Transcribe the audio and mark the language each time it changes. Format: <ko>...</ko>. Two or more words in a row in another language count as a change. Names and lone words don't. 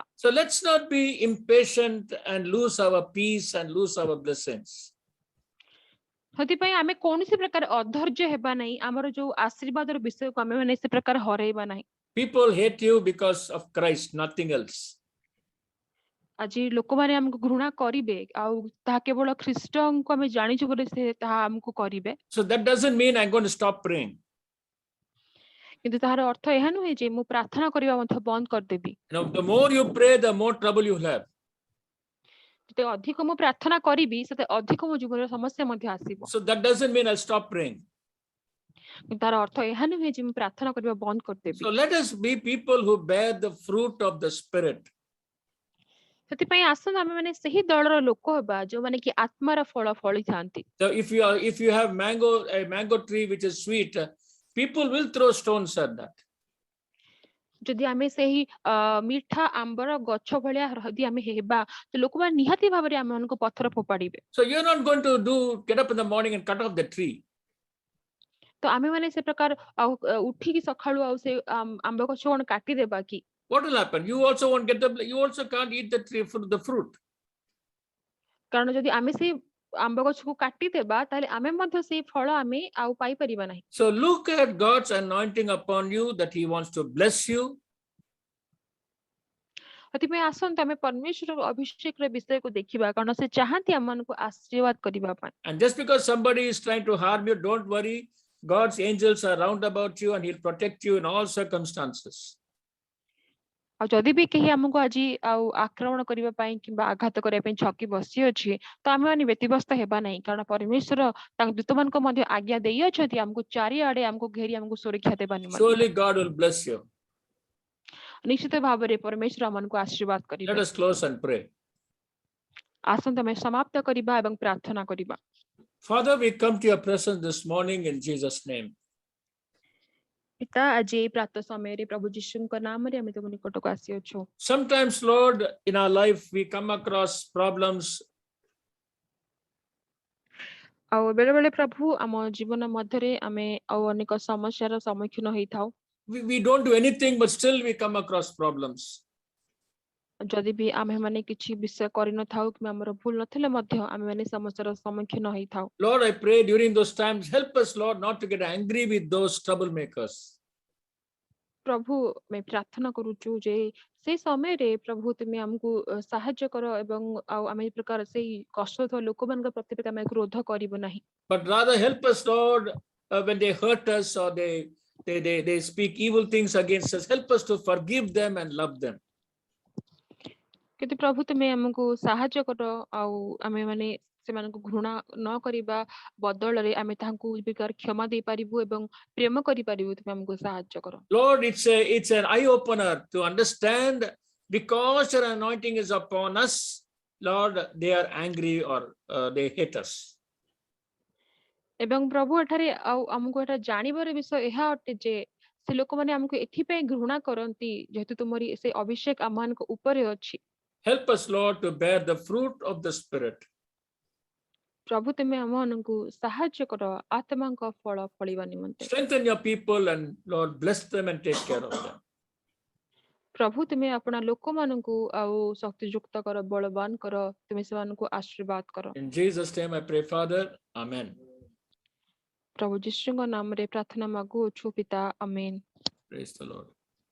<en>So let's not be impatient and lose our peace and lose our blessings.</en> <or>ସେଥିପାଇଁ ଆମେ କୌଣସି ପ୍ରକାର ଅଧୈର୍ଯ୍ୟ ହେବା ନାହିଁ, ଆମର ଯୋଉ ଆଶୀର୍ବାଦର ବିଷୟକୁ ଆମେ ମାନେ ସେ ପ୍ରକାର ହରେଇବା ନାହିଁ।</or> <en>People hate you because of Christ, nothing else.</en> <or>ଆଜି ଲୋକମାନେ ଆମକୁ ଘୃଣା କରିବେ ଆଉ ତାହା କେବଳ ଖ୍ରୀଷ୍ଟଙ୍କୁ ଆମେ ଜାଣିଛୁ ବୋଲି ସେ ତାହା ଆମକୁ କରିବେ।</or> <en>So that doesn't mean I'm going to stop praying.</en> <or>କିନ୍ତୁ ତାହାର ଅର୍ଥ ଏହା ନୁହେଁ ଯେ ମୁଁ ପ୍ରାର୍ଥନା କରିବା ମଧ୍ୟ ବନ୍ଦ କରିଦେବି।</or> <en>Now, the more you pray, the more trouble you have.</en> <or>ଯେତେ ଅଧିକ ମୁଁ ପ୍ରାର୍ଥନା କରିବି ସେତେ ଅଧିକ ମୋ ଜୀବନରେ ସମସ୍ୟା ମଧ୍ୟ ଆସିବ।</or> <en>So that doesn't mean I'll stop praying.</en> <or>ତାର ଅର୍ଥ ଏହା ନୁହେଁ ଯେ ମୁଁ ପ୍ରାର୍ଥନା କରିବା ବନ୍ଦ କରିଦେବି।</or> <en>So let us be people who bear the fruit of the Spirit.</en> <or>ସେଥିପାଇଁ ଆସନ୍ତୁ ଆମେ ମାନେ ସେହି ଦଳର ଲୋକ ହେବା ଯୋଉମାନେ କି ଆତ୍ମାର ଫଳ ଫଳିଥାନ୍ତି।</or> <en>So if you have a mango tree which is sweet, people will throw stones at that.</en> <or>ଯଦି ଆମେ ସେହି ମିଠା ଆମ୍ବର ଗଛ ଭଳିଆ ଯଦି ଆମେ ହେବା ତ ଲୋକମାନେ ନିହାତି ଭାବରେ ଆମମାନଙ୍କୁ ପଥର ଫୋପାଡ଼ିବେ।</or> <en>So you're not going to get up in the morning and cut off the tree.</en> <or>ତ ଆମେ ମାନେ ସେ ପ୍ରକାର ଆଉ ଉଠିକି ସକାଳୁ ଆଉ ସେ ଆମ୍ବ ଗଛ କଣ କାଟିଦେବା କି?</or> <en>What will happen? You also won't get you also can't eat the fruit.</en> <or>କାରଣ ଯଦି ଆମେ ସେଇ ଆମ୍ବ ଗଛକୁ କାଟିଦେବା ତାହେଲେ ଆମେ ମଧ୍ୟ ସେଇ ଫଳ ଆମେ ଆଉ ପାଇପାରିବା ନାହିଁ।</or> <en>So look at God's anointing upon you, that He wants to bless you.</en> <or>ସେଥିପାଇଁ ଆସନ୍ତୁ ଆମେ ପରମେଶ୍ୱରର ଅଭିଷେକର ବିଷୟକୁ ଦେଖିବା କାରଣ ସେ ଚାହାନ୍ତି ଆମମାନଙ୍କୁ ଆଶୀର୍ବାଦ କରିବା ପାଇଁ।</or> <en>And just because somebody is trying to harm you, don't worry. God's angels are round about you and He'll protect you in all circumstances.</en> <or>ଆଉ ଯଦି ବି କେହି ଆମକୁ ଆଜି ଆଉ ଆକ୍ରମଣ କରିବା ପାଇଁ କିମ୍ବା ଆଘାତ କରିବା ପାଇଁ ଛକି ବସି ଅଛି ତ ଆମେ ମାନେ ବ୍ୟତିବ୍ୟସ୍ତ ହେବା ନାହିଁ କାରଣ ପରମେଶ୍ୱର ତାଙ୍କ ଦୂତମାନଙ୍କୁ ମଧ୍ୟ ଆଜ୍ଞା ଦେଇଅଛନ୍ତି ଆମକୁ ଚାରିଆଡେ ଆମକୁ ଘେରି ଆମକୁ ସୁରକ୍ଷା ଦେବା ନିମନ୍ତେ।</or> <en>Surely God will bless you.</en> <or>ନିଶ୍ଚିତ ଭାବରେ ପରମେଶ୍ୱର ଆମମାନଙ୍କୁ ଆଶୀର୍ବାଦ</or> <en>Let</en> <or>କରିବେ।</or> <en>us close and pray.</en> <or>ଆସନ୍ତୁ ଆମେ ସମାପ୍ତ କରିବା ଏବଂ ପ୍ରାର୍ଥନା କରିବା।</or> <en>Father, we come to your presence this morning in Jesus' name.</en> <or>ପିତା ଆଜି ଏହି ପ୍ରାତଃ ସମୟରେ ପ୍ରଭୁ ଯୀଶୁଙ୍କ ନାମରେ ଆମେ ତୁମ ନିକଟକୁ ଆସିଅଛୁ।</or> <en>Sometimes, Lord, in our life, we come across problems.</en> <or>ଆଉ ବେଳେ ବେଳେ ପ୍ରଭୁ ଆମ ଜୀବନ ମଧ୍ୟରେ ଆମେ ଆଉ ଅନେକ ସମସ୍ୟାର ସମ୍ମୁଖୀନ ହେଇଥାଉ।</or> <en>We don't do anything, but still we come across problems.</en> <or>ଯଦି ବି ଆମେ ମାନେ କିଛି ବିଷୟ କରିନଥାଉ କିମ୍ବା ଆମର ଭୁଲ ନଥିଲେ ମଧ୍ୟ ଆମେ ମାନେ ସମସ୍ୟାର ସମ୍ମୁଖୀନ ହେଇଥାଉ।</or> <en>Lord, I pray during those times, help us, Lord, not to get angry with those troublemakers.</en> <or>ପ୍ରଭୁ ଆମେ ପ୍ରାର୍ଥନା କରୁଛୁ ଯେ ସେଇ ସମୟରେ ପ୍ରଭୁ ତୁମେ ଆମକୁ ସାହାଯ୍ୟ କର ଏବଂ ଆଉ ଆମେ ଏ ପ୍ରକାର ସେଇ କଷ୍ଟୁଥିବା ଲୋକମାନଙ୍କ ପ୍ରତି ଆମେ କ୍ରୋଧ କରିବୁ ନାହିଁ।</or> <en>But rather help us, Lord, when they hurt us or they speak evil things against us, help us to forgive them and love them.</en> <or>କିନ୍ତୁ ପ୍ରଭୁ ତୁମେ ଆମକୁ ସାହାଯ୍ୟ କର ଆଉ ଆମେ ମାନେ ସେମାନଙ୍କୁ ଘୃଣା ନ କରିବା ବଦଳରେ ଆମେ ତାଙ୍କୁ କ୍ଷମା ଦେଇପାରିବୁ ଏବଂ ପ୍ରେମ କରିପାରିବୁ ତୁମେ ଆମକୁ ସାହାଯ୍ୟ କର।</or> <en>Lord, it's an eye opener to understand because your anointing is upon us, Lord, they are angry or they hate us.</en> <or>ଏବଂ ପ୍ରଭୁ ଏଠାରେ ଆଉ ଆମକୁ ଏଟା ଜାଣିବାର ବିଷୟ ଏହା ଅଟେ ଯେ ସେ ଲୋକମାନେ ଆମକୁ ଏଥିପାଇଁ ଘୃଣା କରନ୍ତି ଯେହେତୁ ତୁମରି ସେ ଅଭିଷେକ ଆମମାନଙ୍କ ଉପରେ ଅଛି।</or> <en>Help us, Lord, to bear the fruit of the Spirit.</en> <or>ପ୍ରଭୁ ତୁମେ ଆମମାନଙ୍କୁ ସାହାଯ୍ୟ କର ଆତ୍ମାଙ୍କ ଫଳ ଫଳିବା ନିମନ୍ତେ।</or> <en>Strengthen your people and, Lord, bless them and take care of them.</en> <or>ପ୍ରଭୁ ତୁମେ ଆପଣା ଲୋକମାନଙ୍କୁ ଆଉ ଶକ୍ତିଯୁକ୍ତ କର ବଳବାନ କର ତୁମେ ସେମାନଙ୍କୁ ଆଶୀର୍ବାଦ କର।</or> <en>In Jesus' name I pray, Father. Amen.</en> <or>ପ୍ରଭୁ ଯୀଶୁଙ୍କ ନାମରେ ପ୍ରାର୍ଥନା ମାଗୁଅଛୁ ପିତା, ଆମେନ୍।</or> <en>Praise the Lord.</en>